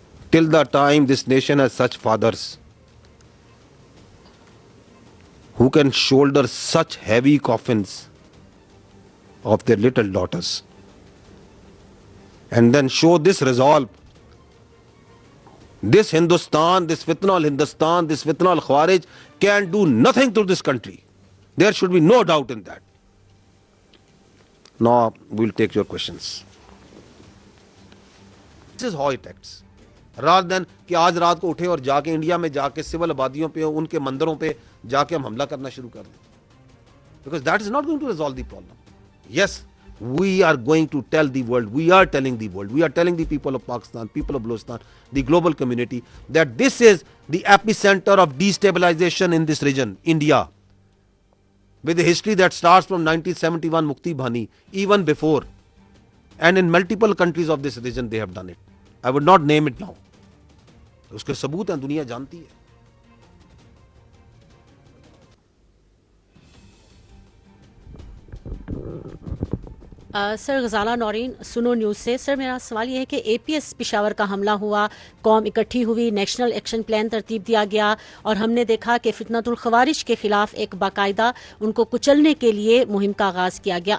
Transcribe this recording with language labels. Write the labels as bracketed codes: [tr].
[en] Till the time this nation has such fathers who can shoulder such heavy coffins of their little daughters and then show this resolve, this Hindustan, this fitna al-Hindustan, this fitna al-Khawarij can do nothing to this country. There should be no doubt in that. Now we'll take your questions. This is how it acts. Rather than [ur] کہ آج رات کو اٹھے اور جا کے India میں جا کے سول آبادیوں پہ, ان کے مندروں پہ جا کے ہم حملہ کرنا شروع کر دیں. [en] Because that is not going to resolve the problem. Yes, we are going to tell the world, we are telling the world, we are telling the people of Pakistan, people of Balochistan, the global community, that this is the epicenter of destabilization in this region, India, with a history that starts from 1971 Mukti Bhani, even before. And in multiple countries of this region they have done it. I would not name it now. [ur] اس کے ثبوت ہیں, دنیا جانتی ہے. سر غزالہ نورین, سنو news سے. سر میرا سوال یہ ہے کہ اے پی ایس پشاور کا حملہ ہوا, قوم اکٹھی ہوئی, نیشنل ایکشن پلان ترتیب دیا گیا, اور ہم نے دیکھا کہ فتنۃ الخوارج کے خلاف ایک باقاعدہ ان کو کچلنے کے لیے مہم کا آغاز کیا گیا.